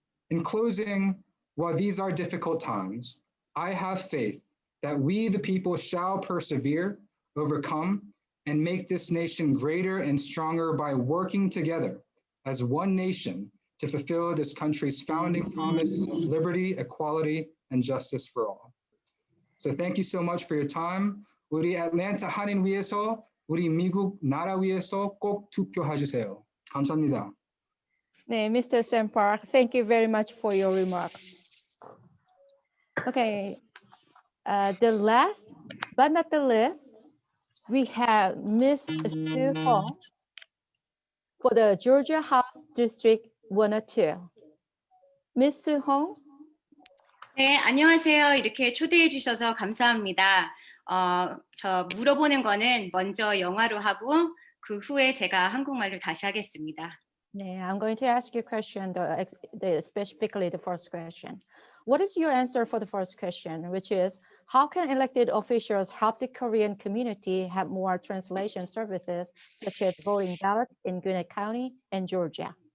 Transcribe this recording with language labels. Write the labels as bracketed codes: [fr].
[en] In closing, while these are difficult times, I have faith that we, the people, shall persevere, overcome, and make this nation greater and stronger by working together as one nation to fulfill this country's founding promise of liberty, equality, and justice for all. So thank you so much for your time. [ko] 우리 애틀랜타 한인 위해서, 우리 미국 나라 위해서 꼭 투표해주세요. 감사합니다. 네, Mr. [en] Sam Park, thank you very much for your remarks. Okay, the last but not the least, we have Ms. Sue Hong for the Georgia House District 102. Ms. Sue Hong. [ko] 네, 안녕하세요. 이렇게 초대해 주셔서 감사합니다. 저 물어보는 거는 먼저 영어로 하고 그 후에 제가 한국말로 다시 하겠습니다. 네, [en] I'm going to ask you a question, specifically the first question. What is your answer for the first question, which is, how can elected officials help the Korean community have more translation services, such as voting ballots in Gwinnett County and Georgia?